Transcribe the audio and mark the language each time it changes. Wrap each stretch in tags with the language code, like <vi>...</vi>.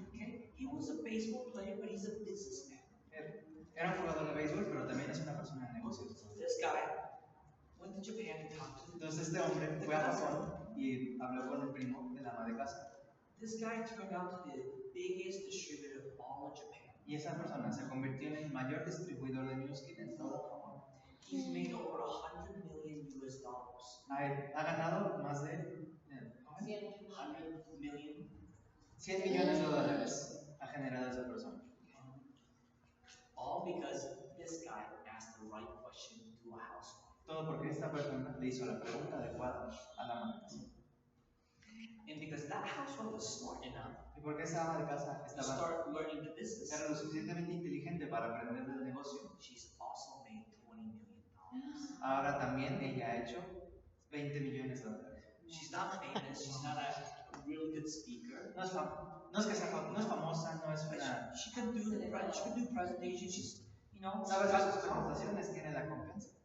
<en>okay, he was a baseball player, but he's a businessman.</en> <es>era un jugador de béisbol, pero también es una persona de negocios.</es> <en>This guy went to Japan and talked to</en> <es>Entonces este hombre fue a Japón y habló con el primo de la ama de casa.</es> <en>this guy turned out to be the biggest distributor of all of Japan.</en> <es>Y esa persona se convirtió en el mayor distribuidor de newskin en todo Japón.</es> <en>He's made over $100 million US.</en> <es>Ha ganado más de</es> <en>100 million.</en> <es>100 millones de dólares ha generado esa persona.</es> <en>All because this guy asked the right question to a housewife.</en> <es>Todo porque esta persona le hizo la pregunta adecuada a la ama de casa.</es> <en>And because that housewife was smart enough</en> <es>Y porque esa ama de casa</es> <en>to</en> <es>estaba,</es> <en>start learning the business,</en> <es>era lo suficientemente inteligente para aprender del negocio.</es> <en>she's also made $20 million.</en> <es>Ahora también ella ha hecho $20 millones.</es> <en>She's not famous, she's not a really good speaker.</en> <es>No es, no es que sea, no es famosa, no es</es> <en>But</en> <es>una...</es> <en>she can do presentations, she's, you know,</en> <es>Sabe hacer sus presentaciones, tiene la confianza.</es>